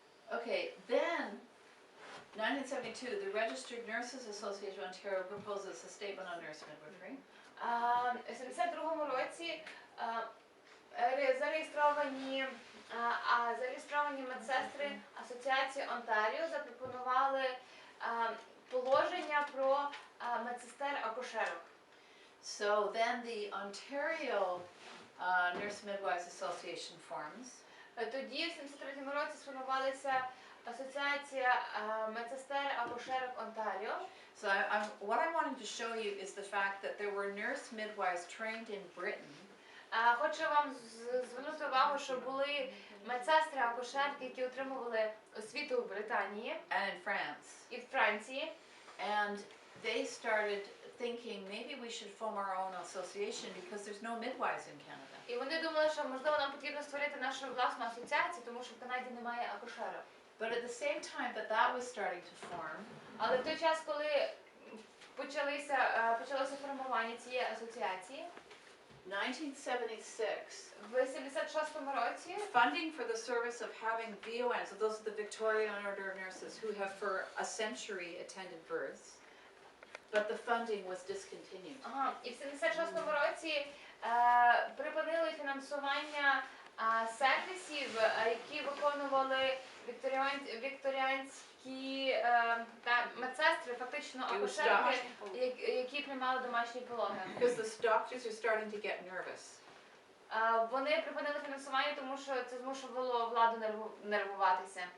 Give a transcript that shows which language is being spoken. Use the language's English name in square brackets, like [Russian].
[English] Okay, then, 1972, the Registered Nurses Association of Ontario proposes a statement on nurse midwifery. [Ukrainian] У 72-му році зареєстровані медсестри Асоціації Онтаріо запропонували положення про медсестер-акушерок. [English] So then the Ontario Nurse Midwives Association forms. [Ukrainian] Тоді, в 73-му році, сформувалася Асоціація медсестер-акушерок Онтаріо. [English] So what I'm wanting to show you is the fact that there were nurse midwives trained in Britain. [Ukrainian] Хочу вам звернути увагу, що були медсестри-акушерки, які отримували освіту у Британії [English] And in France. [Ukrainian] і в Франції. [English] And they started thinking maybe we should form our own association because there's no midwives in Canada. [Ukrainian] І вони думали, що можливо нам потрібно створити нашу власну асоціацію, тому що в Канаді немає акушерок. [English] But at the same time that was starting to form, [Ukrainian] Але в той час, коли почалося формування цієї асоціації, [English] 1976, [Ukrainian] в 76-му році [English] funding for the service of having VONs, so those are the Victorian Order of Nurses who have for a century attended births, but the funding was discontinued. [Ukrainian] І в 76-му році припинили фінансування сервісів, які виконували вікторіанські медсестри, фактично акушерки, які приймали домашні пологи. [English] Because the doctors are starting to get nervous. [Ukrainian] Вони припинили фінансування, тому що це змушувало владу нервуватися.